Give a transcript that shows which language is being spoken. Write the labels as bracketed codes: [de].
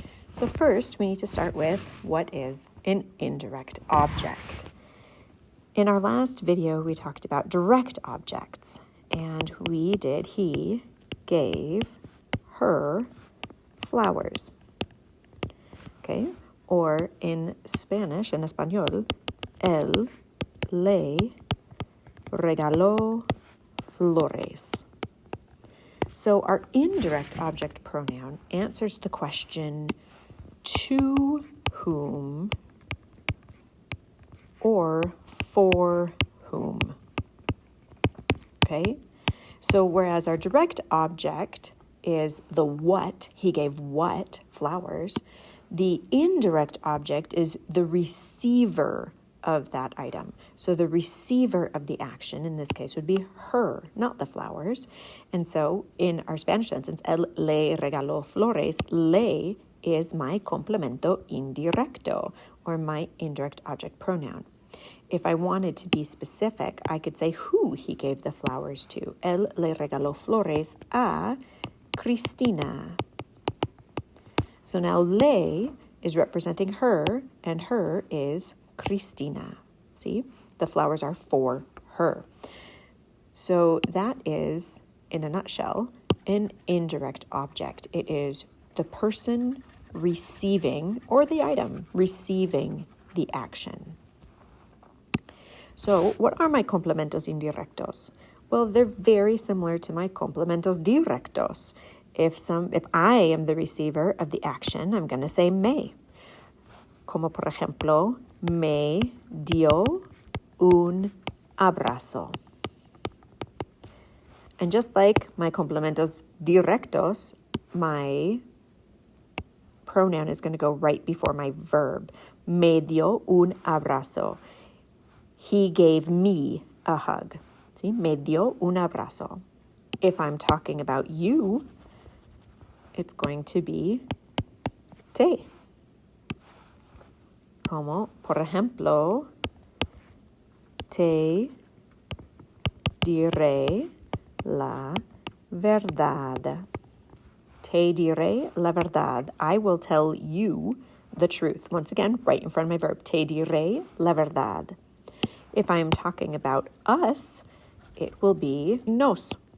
[en] So first, we need to start with what is an indirect object. In our last video, we talked about direct objects, and we did he gave her flowers. Okay? Or in Spanish, [es] en español, él le regaló flores. [en] So our indirect object pronoun answers the question to whom or for whom. Okay? So whereas our direct object is the what, he gave what flowers, the indirect object is the receiver of that item. So the receiver of the action in this case would be her, not the flowers. And so in our Spanish sentence, [es] él le regaló flores, [en] le is my complemento indirecto, or my indirect object pronoun. If I wanted to be specific, I could say who he gave the flowers to. [es] Él le regaló flores a Cristina. [en] So now le is representing her, and her is Cristina. See, the flowers are for her. So that is, in a nutshell, an indirect object. It is the person receiving, or the item receiving the action. So what are my complementos indirectos? Well, they're very similar to my complementos directos. If I am the receiver of the action, I'm going to say me. [es] Como por ejemplo, me dio un abrazo. [en] And just like my complementos directos, my pronoun is going to go right before my verb. [es] Me dio un abrazo. [en] He gave me a hug. See, [es] me dio un abrazo. [en] If I'm talking about you, it's going to be te. [es] Como, por ejemplo, te diré la verdad. Te diré la verdad. [en] I will tell you the truth. Once again, right in front of my verb. [es] Te diré la verdad. [en] If I'm talking about us, it will be nos.